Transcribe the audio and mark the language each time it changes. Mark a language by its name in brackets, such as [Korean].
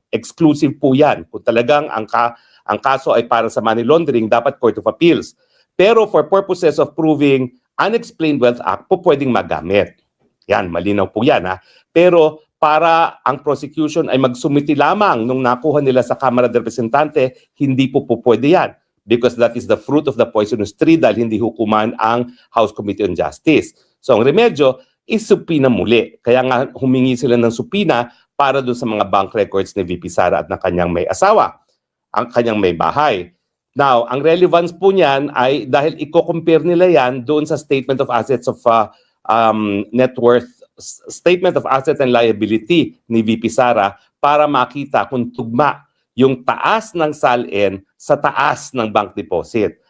[Filipino] Exclusive po yan. Kung talagang ang kaso ay para sa money laundering, dapat Court of Appeals. Pero [English] for purposes of proving [Filipino] Unexplained Wealth Act, po pwedeng magamit. Yan, malinaw po yan. Ha? Pero para ang prosecution ay magsumiti lamang nung nakuha nila sa Kamara de Representante, hindi po pwede yan. [English] Because that is the fruit of the poisonous tree [Filipino] dahil hindi hukuman ang House Committee on Justice. So ang remedyo is supina muli. Kaya nga humingi sila ng supina para doon sa mga bank records ni VP Sara at ng kanyang may asawa, ang kanyang may bahay. Now, ang relevance po niyan ay dahil i-compare nila yan doon sa Statement of Assets of Net Worth, Statement of Assets and Liability ni VP Sara para makita kung tugma yung taas ng SALN sa taas ng bank deposit.